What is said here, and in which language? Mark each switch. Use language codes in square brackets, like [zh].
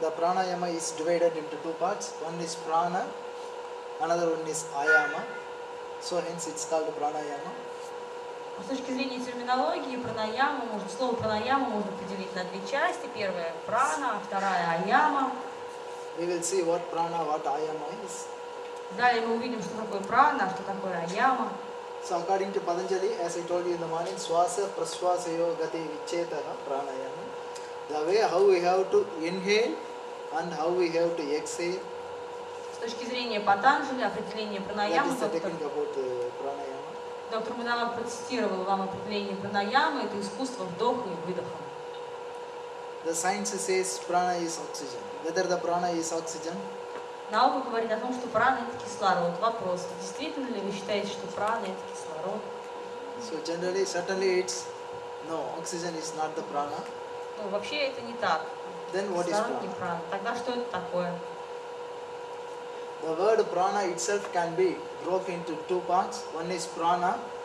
[en] The pranayama is divided into two parts. One is prana, another one is ayama. So hence it's called pranayama. [ru] С точки зрения терминологии, слово пранаяма можно поделить на две части. Первая прана, вторая аяма. [en] We will see what prana, what ayama is. [ru] Далее мы увидим, что такое прана, что такое аяма. [en] So according to Patanjali, as I told you in the morning, [sa] swasa praswasayo gati vichetaha pranayama. [en] The way how we have to inhale and how we have to exhale. [ru] С точки зрения Патанджали, определение пранаямы, [en] That is the technique about pranayama. [ru] доктор Мудавак процитировал вам определение пранаямы, это искусство вдоха и выдоха. [en] The science says prana is oxygen. Whether the prana is oxygen? [ru] Наука говорит о том, что прана это кислород. Вопрос, действительно ли вы считаете, что прана это кислород? [en] So generally, certainly it's no, oxygen is not the prana. [ru] Ну, вообще это не так. [en] Then what is [ru] Кислород не [en] prana? [ru] прана. Тогда что это такое? [en] The word prana itself can be broken into two parts. One is prana.